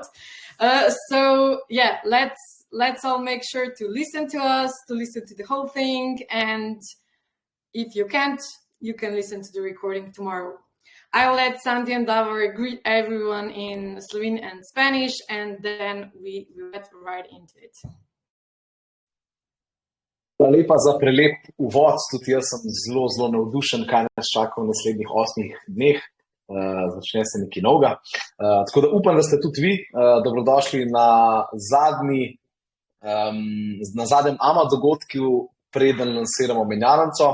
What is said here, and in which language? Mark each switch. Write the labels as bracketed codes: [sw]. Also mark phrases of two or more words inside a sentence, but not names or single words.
[en] So yeah, let's all make sure to listen to us, to listen to the whole thing, and if you can't, you can listen to the recording tomorrow. I'll let Sandy and Davor greet everyone in Slovene and Spanish, and then we will get right into it. [sl] Hvala lepa za prelep uvod, tudi jaz sem zelo navdušen, kaj nas čaka v naslednjih 8 dneh. Začne se nekaj novega. Tako da upam, da ste tudi vi dobrodošli na zadnjem AMA dogodku, preden lansiramo menjalnico.